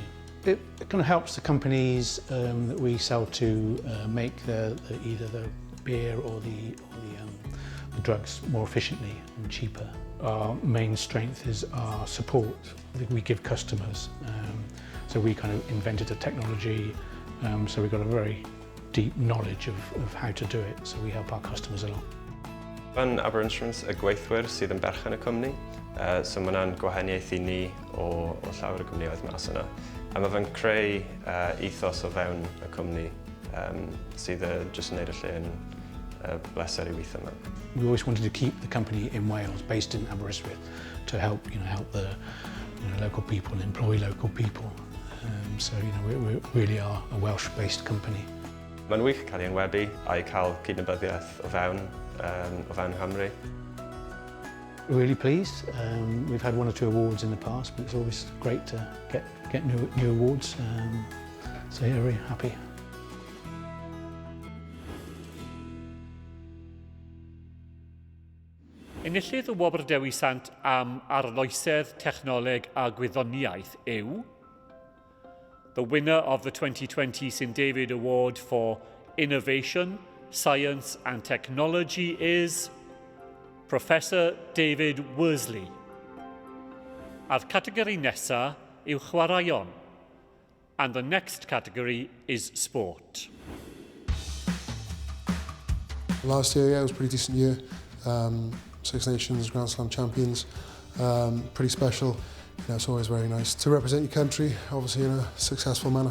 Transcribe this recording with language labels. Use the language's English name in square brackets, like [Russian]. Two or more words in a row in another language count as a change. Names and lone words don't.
[English] It kind of helps the companies that we sell to make either the beer or the drugs more efficiently and cheaper. Our main strength is our support that we give customers. So we kind of invented a technology, so we've got a very deep knowledge of how to do it, so we help our customers along. [Welsh] Fan Aber Instruments y gweithwyr sydd yn berchen y cwmni, so mae yna'n gwahaniaeth i ni o llawer y gwmnioedd mas yna. A mae fe'n creu ethos o fewn y cwmni sydd jyst yn neud y lle yn bleser i weithio yma. [English] We always wanted to keep the company in Wales, based in Aberystwyth, to help the local people and employ local people. So we really are a Welsh-based company. [Welsh] Mae'n wych cael ei enwebu a'i cael cydnabyddiaeth o fewn Nghymru. [English] Really pleased. We've had 1 or 2 awards in the past, but it's always great to get new awards. So yeah, very happy. [Welsh] Enillydd y Gwobrau Dewi Sant am arloesedd technoleg a gwyddoniaeth yw [English] the winner of the 2020 St David Award for Innovation, Science and Technology is Professor David Worsley. [Welsh] A'r categori nesa yw chwaraeon, [English] and the next category is sport. Last year, yeah, it was a pretty decent year. Six Nations, Grand Slam champions, pretty special. You know, it's always very nice to represent your country, obviously in a successful manner.